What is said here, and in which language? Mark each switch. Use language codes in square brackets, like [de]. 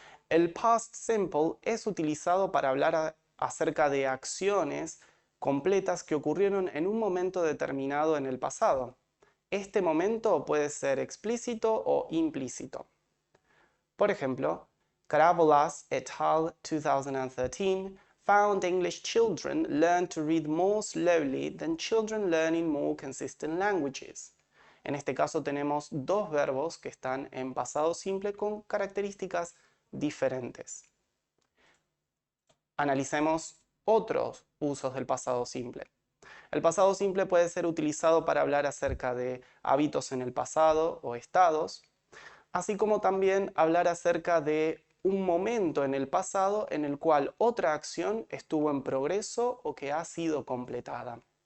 [es] El past simple es utilizado para hablar acerca de acciones completas que ocurrieron en un momento determinado en el pasado. Este momento puede ser explícito o implícito. Por ejemplo, Carabolas et al. [en] 2013 found English children learn to read more slowly than children learning more consistent languages. [es] En este caso tenemos dos verbos que están en pasado simple con características diferentes. Analicemos otros usos del pasado simple. El pasado simple puede ser utilizado para hablar acerca de hábitos en el pasado o estados, así como también hablar acerca de un momento en el pasado en el cual otra acción estuvo en progreso o que ha sido completada.